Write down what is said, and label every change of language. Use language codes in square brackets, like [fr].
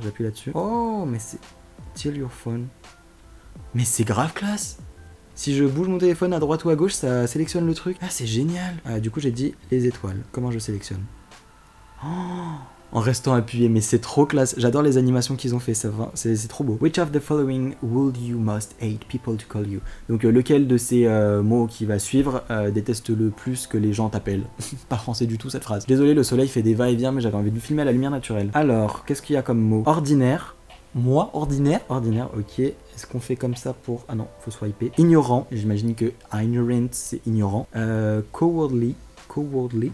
[fr] J'appuie là-dessus. Oh, mais c'est... [en] Tilt your phone. [fr] Mais c'est grave classe. Si je bouge mon téléphone à droite ou à gauche, ça sélectionne le truc. Ah, c'est génial. Du coup, j'ai dit les étoiles. Comment je sélectionne? Oh, en restant appuyé, mais c'est trop classe. J'adore les animations qu'ils ont fait, c'est trop beau. [en] Which of the following would you most hate people to call you? [fr] Donc lequel de ces mots qui va suivre déteste le plus que les gens t'appellent? Pas français du tout cette phrase. Désolé, le soleil fait des va-et-vient, mais j'avais envie de le filmer à la lumière naturelle. Alors, qu'est-ce qu'il y a comme mot? Ordinaire. Moi, ordinaire? Ordinaire, ok. Est-ce qu'on fait comme ça pour... Ah non, faut swiper. Ignorant, j'imagine que ignorant c'est ignorant. Cowardly. Cowardly.